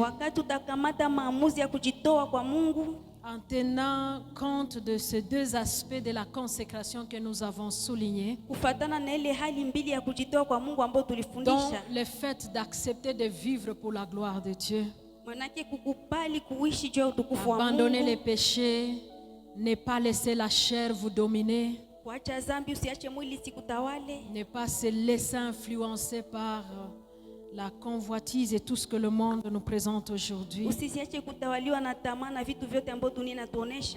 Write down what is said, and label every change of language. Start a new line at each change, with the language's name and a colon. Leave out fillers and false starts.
Swahili: Wakati utakamata maamuzi ya kujitoa kwa Mungu,
French: en tenant compte de ces deux aspects de la consécration que nous avons soulignés,
Swahili: kufatana na ile hali mbili ya kujitoa kwa Mungu ambayo
French: dont
Swahili: tulifundisha,
French: le fait d'accepter de vivre pour la gloire de Dieu,
Swahili: manake kukubali kuishi juu ya utukufu wa
French: abandonner les
Swahili: Mungu,
French: péchés, ne pas laisser la chair vous dominer,
Swahili: kuacha dhambi, usiache mwili sikutawale,
French: ne pas se laisser influencer par la convoitise et tout ce que le monde nous présente aujourd'hui.
Swahili: usisiache kutawaliwa na tamaa na vitu vyote ambavyo dunia inatuonesha.